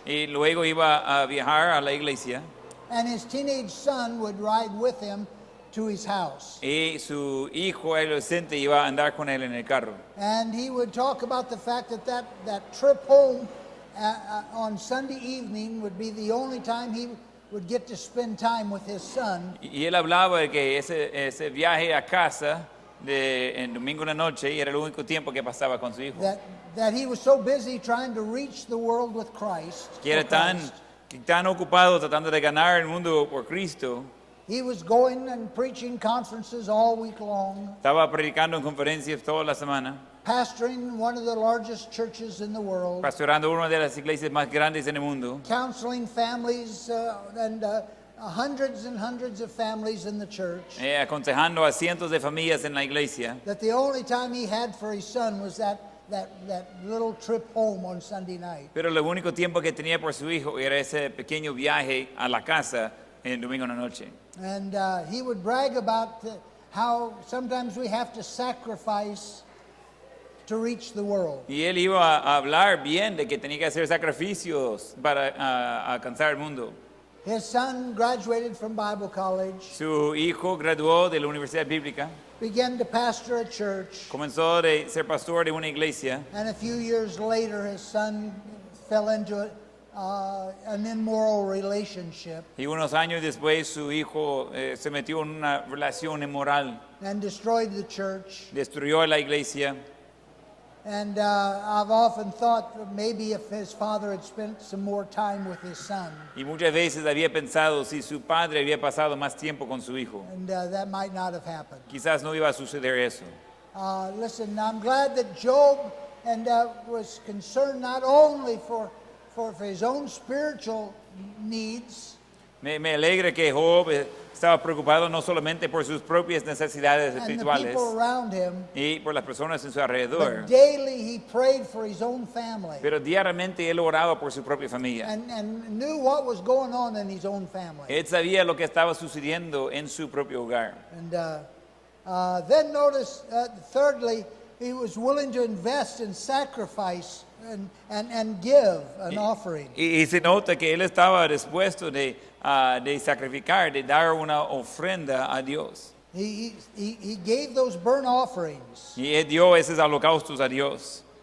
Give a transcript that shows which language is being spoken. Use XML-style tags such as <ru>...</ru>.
<es>Y luego iba a viajar a la iglesia</es> <en>and his teenage son would ride with him to his house.</en> <es>y su hijo adolescente iba a andar con él en el carro.</es> <en>And he would talk about the fact that trip home on Sunday evening would be the only time he would get to spend time with his son.</en> <es>Y él hablaba de que ese viaje a casa en domingo en la noche era el único tiempo que pasaba con su hijo.</es> <en>That he was so busy trying to reach the world with Christ.</en> <es>Que era tan ocupado tratando de ganar el mundo por Cristo.</es> <en>He was going and preaching conferences all week long,</en> <es>Estaba predicando en conferencias toda la semana,</es> <en>pastoring one of the largest churches in the world,</en> <es>pastorando una de las iglesias más grandes en el mundo,</es> <en>counseling families and hundreds and hundreds of families in the church.</en> <es>aconsejando a cientos de familias en la iglesia.</es> <en>That the only time he had for his son was that little trip home on Sunday night.</en> <es>Pero el único tiempo que tenía por su hijo era ese pequeño viaje a la casa en domingo en la noche.</es> <en>And he would brag about how sometimes we have to sacrifice to reach the world.</en> <es>Y él iba a hablar bien de que tenía que hacer sacrificios para alcanzar el mundo.</es> <en>His son graduated from Bible college,</en> <es>Su hijo graduó de la Universidad Bíblica,</es> <en>began to pastor a church,</en> <es>comenzó a ser pastor de una iglesia</es> <en>and a few years later his son fell into an immoral relationship</en> <es>y unos años después su hijo se metió en una relación inmoral,</es> <en>and destroyed the church.</en> <es>destruyó la iglesia.</es> <en>And I've often thought that maybe if his father had spent some more time with his son,</en> <es>Y muchas veces había pensado si su padre había pasado más tiempo con su hijo,</es> <en>and that might not have happened.</en> <es>quizás no iba a suceder eso.</es> <en>Listen, I'm glad that Job was concerned not only for his own spiritual needs,</en> <es>Me alegra que Job estaba preocupado no solamente por sus propias necesidades</es> <en>and the</en> <es>espirituales</es> <en>people around him,</en> <es>y por las personas en su alrededor,</es> <en>but daily he prayed for his own family</en> <es>pero diariamente él oraba por su propia familia.</es> <en>and knew what was going on in his own family.</en> <es>Él sabía lo que estaba sucediendo en su propio hogar.</es> <en>And then notice, thirdly, he was willing to invest in sacrifice and give an offering.</en> <es>Y se nota que él estaba dispuesto de sacrificar, de dar una ofrenda a Dios.</es> <en>He gave those burnt offerings,</en> <es>Y él dio esos holocaustos a Dios.</es>